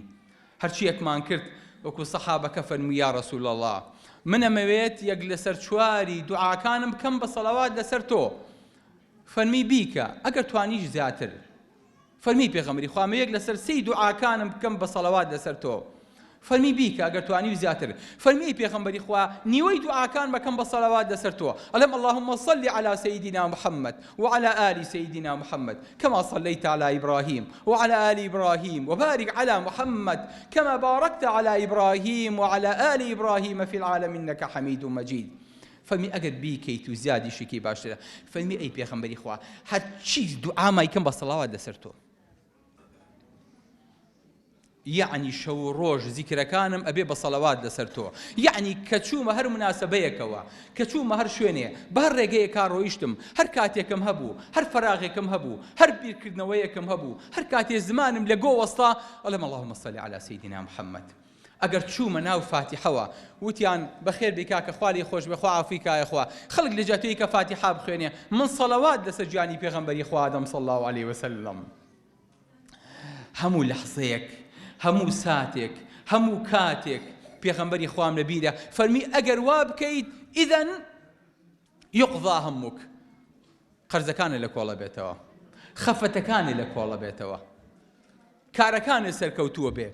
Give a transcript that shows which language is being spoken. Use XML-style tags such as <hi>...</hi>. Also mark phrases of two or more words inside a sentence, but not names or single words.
<ckb>هەرچیەکمان کرد وەکو سەحابەکە فەرمووی</ckb> <ar>یا ڕەسوول الله</ar> <ckb>من ئەمەوێت یەک لەسەر چواری دوعاکانم بکەم بە سەڵەوات لەسەر تۆ. فەرمی بیکە ئەگەر توانیش زیاتر. فەرمی پێغەمبەری خوا یەک لەسەر 3 دوعاکانم بکەم بە سەڵەوات لەسەر تۆ. فەرمی بیکە ئەگەر توانی زیاتر. فەرمی پێغەمبەری خوا نیوەی دوعاکان بکەم بە سەڵەوات لەسەر تۆ.</ckb> <ar>ئەڵێم اللهم صل على سيدنا محمد وعلى آل سيدنا محمد كما صليت على إبراهيم وعلى آل إبراهيم وبارك على محمد كما باركت على إبراهيم وعلى آل إبراهيم في العالمين إنك حميد مجيد.</ar> <ckb>فەرمی ئەگەر بیکەیت و زیادی شکی باشترە. فەرمی ئەی پێغەمبەری خوا هەرچی دوعامای کەم بە سەڵاوات لەسەر تۆ. یعنی شەو ڕۆژ زیکرەکانم ئەبێ بە سەڵەوات لەسەر تۆ. یعنی کە چوومە هەر مناسبەیەکەوە کە چوومە هەر شوێنێ بە هەر ڕێگەیەکا ڕۆیشتم هەر کاتێکم هەبوو هەر فەراغێکم هەبوو هەر بیرکردنەوەیەکم هەبوو هەر کاتێ زمانم لە گۆ وەستا ئەڵێم</ckb> <ar>اللهم صل على سيدنا محمد.</ar> <ckb>ئەگەر چوومە ناو فاتیحەوە وتیان بەخێر بێ کاکە خوالی خۆش بێ خوا عەفوی کایە خوا خەڵک لە جاتەیە کە فاتیحا بخوێنێ من سەڵەوات لەسەر گیانی پێغەمبەری خوا دەم</ckb> <ar>صلی الله عليه وسلم.</ar> <ckb>هەموو لەحزەیەک هەموو ساتێک هەموو کاتێک پێغەمبەری خوام لە بیرە فەرمی ئەگەر وا بکەیت</ckb> <ar>ئیدەن یوقضا</ar> <ckb>هەمووک قەرزەکانت لە کۆڵە بێتەوە خەفەتەکانت لە کۆڵە بێتەوە کارەکانت سەرکەوتووە بێ.</ckb>